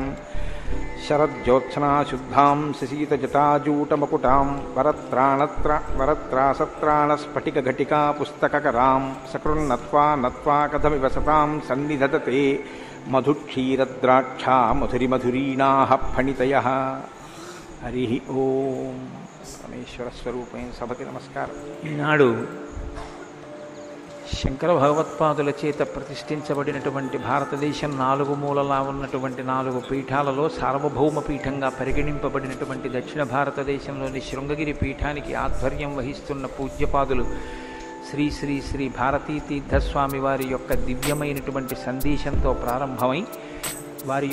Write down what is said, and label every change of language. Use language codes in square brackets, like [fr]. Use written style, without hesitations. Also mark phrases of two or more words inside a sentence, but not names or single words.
[sa] शरज्योत्सनाशुद्धां शशीतजटाजूटमकुटां वरत्रासत्राणस्फटिकघटिका पुस्तककरां सकृन्नत्वा नत्वा कथमिव सतां सन्निधत्ते मधुक्षीरद्राक्षा मधुरिमधुरीणाः फणितयः। हरि ओं परमेश्वर स्वरूपैన [te] సభకి నమస్కారం. ఈనాడు శంకర భగవత్పాదుల చేత ప్రతిష్ఠించబడినటువంటి భారతదేశం నాలుగు మూలలా ఉన్నటువంటి 4 పీఠాలలో సార్వభౌమ పీఠంగా పరిగణింపబడినటువంటి దక్షిణ భారతదేశంలోని శృంగగిరి పీఠానికి ఆధ్వర్యం వహిస్తున్న పూజ్యపాదులు శ్రీ శ్రీ శ్రీ భారతీ తీర్థస్వామి వారి యొక్క దివ్యమైనటువంటి సందేశంతో ప్రారంభమై వారి